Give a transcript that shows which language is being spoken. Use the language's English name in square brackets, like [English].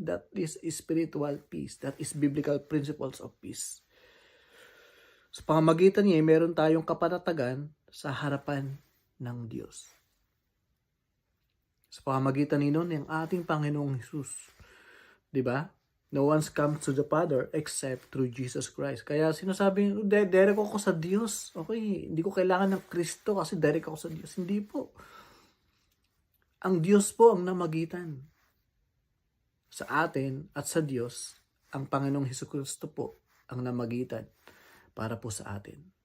[English] That is spiritual peace. That is biblical principles of peace. [Filipino] Sa pamamagitan niya, meron tayong kapanatagan sa harapan ng Diyos. Sa pamamagitan nino ng ating Panginoong Hesus. Diba? [English] No one's come to the Father except through Jesus Christ. [Filipino] Kaya sinasabi, direct ako sa Diyos. Okay, hindi ko kailangan ng Kristo kasi direct ako sa Diyos. Hindi po. Ang Diyos po ang namagitan sa atin at sa Diyos. Ang Panginoong Hesukristo po ang namagitan para po sa atin.